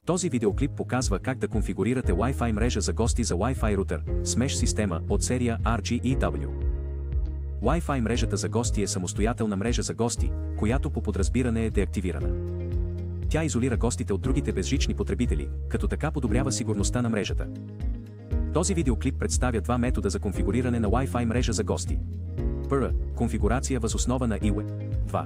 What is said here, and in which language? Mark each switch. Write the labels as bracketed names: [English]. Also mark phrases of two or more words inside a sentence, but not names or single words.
[Bulgarian] Този видеоклип показва как да конфигурирате Wi-Fi мрежа за гости за Wi-Fi рутер с Mesh система от серия RGEW. Wi-Fi мрежата за гости е самостоятелна мрежа за гости, която по подразбиране е деактивирана. Тя изолира гостите от другите безжични потребители, като така подобрява сигурността на мрежата. Този видеоклип представя два метода за конфигуриране на Wi-Fi мрежа за гости. Първа – конфигурация въз основа на eWeb. 2.